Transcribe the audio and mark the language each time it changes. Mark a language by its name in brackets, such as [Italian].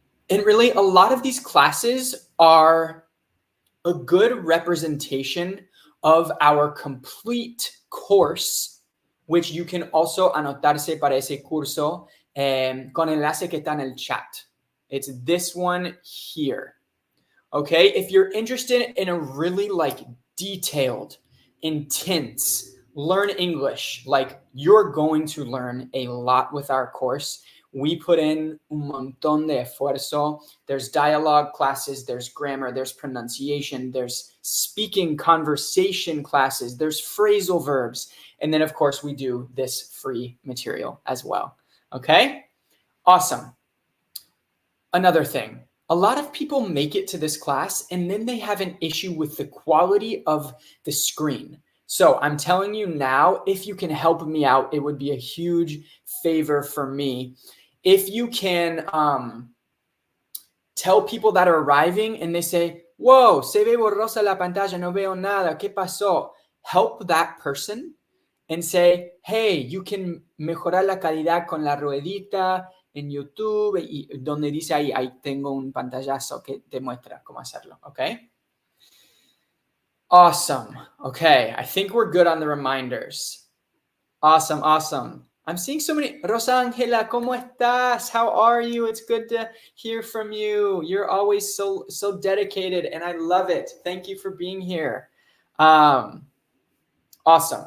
[English] And really, a lot of these classes are a good representation of our complete course, which you can also [Spanish] anotarse para ese curso con enlace que está en el chat. [English] It's this one here. Okay, if you're interested in a really like detailed, intense, learn English, like you're going to learn a lot with our course. We put in [Spanish] un montón de esfuerzo. [English] There's dialogue classes, there's grammar, there's pronunciation, there's speaking conversation classes, there's phrasal verbs. And then of course we do this free material as well. Okay, awesome. Another thing. A lot of people make it to this class and then they have an issue with the quality of the screen. So I'm telling you now, if you can help me out, it would be a huge favor for me. If you can tell people that are arriving and they say, whoa, [Spanish] se ve borrosa la pantalla, no veo nada, ¿qué pasó? [English] Help that person and say, hey, you can [Spanish] mejorar la calidad con la ruedita en YouTube, y donde dice ahí tengo un pantallazo que te muestra cómo hacerlo, okay? [English] Awesome. Okay, I think we're good on the reminders. Awesome, awesome. I'm seeing so many. Rosangela, [Spanish] ¿cómo estás? [English] How are you? It's good to hear from you. You're always so dedicated, and I love it. Thank you for being here. Awesome.